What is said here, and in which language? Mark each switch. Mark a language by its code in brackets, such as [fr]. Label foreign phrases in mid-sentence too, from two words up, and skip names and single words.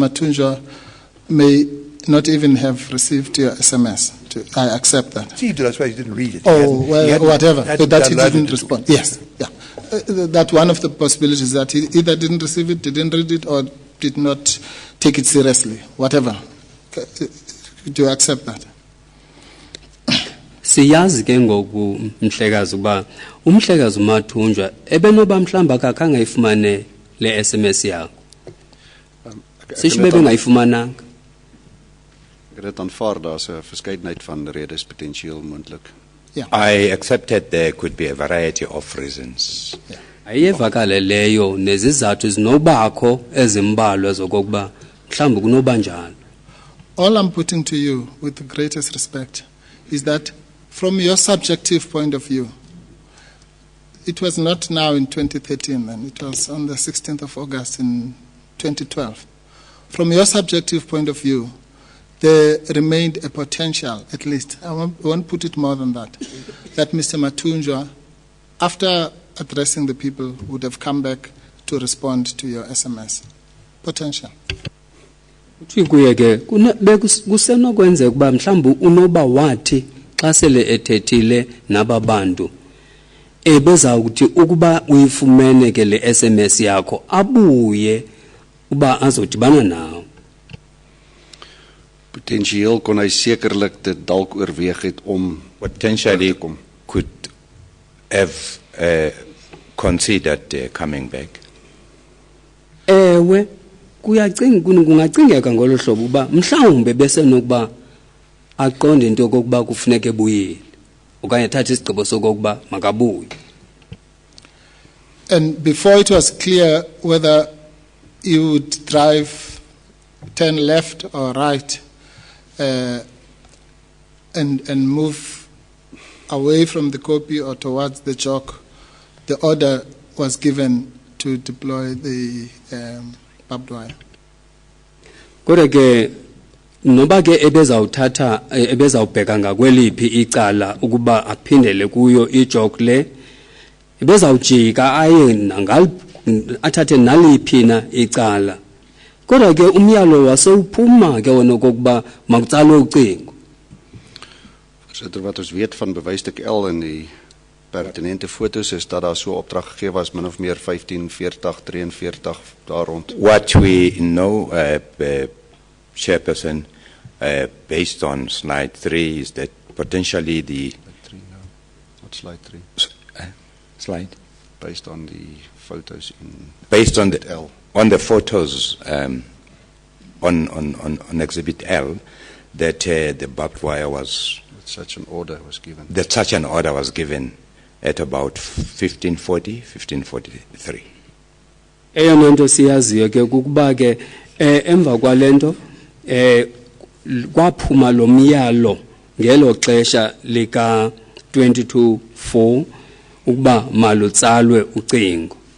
[en] Matunjwa may not even have received your SMS. I accept that. Received it, I suppose he didn't read it. Oh, well, whatever. That he didn't it respond. Yes, yeah. That one of the possibilities that he either didn't receive it, didn't read it, or did not take it seriously. Whatever. Do you accept that? [xh] Siyazi ke ngoku mhlekazi uba umhlekazi uMathunjwa ebenoba mhlamba akakhange ayifumane le SMS yakho. Sisho bebengayifumananga. [af] Ek het dit aanvaar daar's 'n verskeidenheid van redes potensieel moontlik. [en] I accepted there could be a variety of reasons. [xh] Ayevakale leyo nezizathu ezinobakho ezimbalwa zokokuba mhlamba kunoba njalo. [en] All I'm putting to you with the greatest respect is that from your subjective point of view, it was not now in 2013 then, it was on the 16th of August in 2012. From your subjective point of view, there remained a potential, at least, I won't put it more than that Mr. Mathunjwa, after addressing the people, would have come back to respond to your SMS. Potential. [xh] Uthi kuye ke kusenokwenzeka ukuba mhlawumbe unoba wathi xa sele ethethile nababantu ebezawuthi ukuba uyifumene ke le SMS yakho abuye uba azodibana nawe. [af] Potensieel kon hy sekerlik dit dalk oorweeg het om [en] potentially could have considered coming back. [xh] Ewe kungacingeka ngolo hlobo uba mhlawumbe besenokuba aqonde into yokokuba kufuneka ebuyile okanye athathe isigqibo sokokuba makabuye. [en] And before it was clear whether you would turn left or right and move away from the copy or towards the chalk, the order was given to deploy the barbed wire. [xh] Kodwa ke noba ke ebezawubheka ngakweliphi icala ukuba aphindele kuyo ijok le ebezawujika aye athathe naliphi na icala. Kodwa ke umyalo wasewuphuma ke wona kokuba makutsalwe ucingo. [af] Voorsitter, wat ons weet van bewysstuk L en die pertinente foto's is dat daar so opdrag gegee was min of meer 15:40, 43 daar rond. [en] What we know, Chairperson, based on slide 3 is that potentially the What slide 3? Slide? Based on the photos in based on the L. On the photos on Exhibit L, that the barbed wire was such an order was given. That such an order was given at about 1543. [xh] Eyona nto siyaziyo ke kukuba ke emva kwalento kwaphuma lo myalo ngelo xesha lika 22/4 ukuba malutsalwe ucingo.